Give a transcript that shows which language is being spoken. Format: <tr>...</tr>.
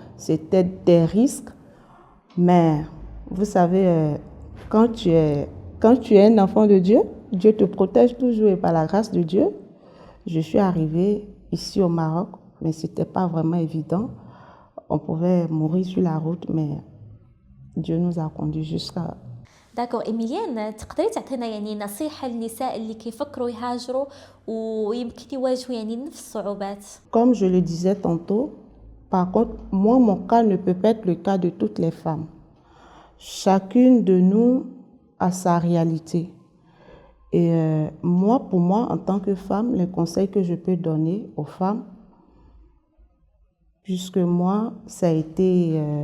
<fr>C'était des risques. Mais vous savez, quand tu es un enfant de Dieu, Dieu te protège toujours et par la grâce de Dieu, je suis arrivée ici au Maroc, mais c'était pas vraiment évident. On pouvait mourir sur la route, mais Dieu nous a conduits jusqu'à...</fr> <ar>داكور إيميليان، تقدري تعطينا يعني نصيحة للنساء اللي كيفكروا يهاجروا ويمكن يواجهوا يعني نفس الصعوبات؟</ar> <fr>Comme je le disais tantôt, par contre, moi, mon cas ne peut pas être le cas de toutes les femmes. Chacune de nous a sa réalité. Et pour moi, en tant que femme, les conseils que je peux donner aux femmes, puisque moi, ça a été...</fr>